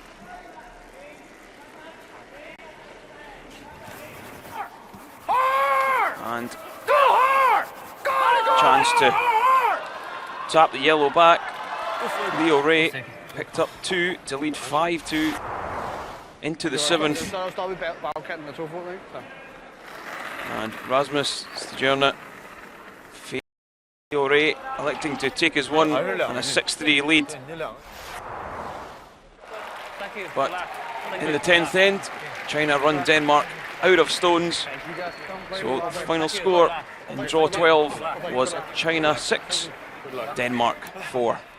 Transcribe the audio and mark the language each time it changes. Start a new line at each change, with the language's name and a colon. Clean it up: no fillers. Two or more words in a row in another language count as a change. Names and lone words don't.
English: And chance to tap the yellow back. Leo Ray picked up 2 to lead 5-2 into the 7th.
Danish: Så står vi bagkanten med 2 fod, ikke? Så.
English: And Rasmus Stjerne, Leo Ray electing to take his one and a 6-3 lead. But in the 10th end, China run Denmark out of stones. So the final score in draw 12 was China 6, Denmark 4.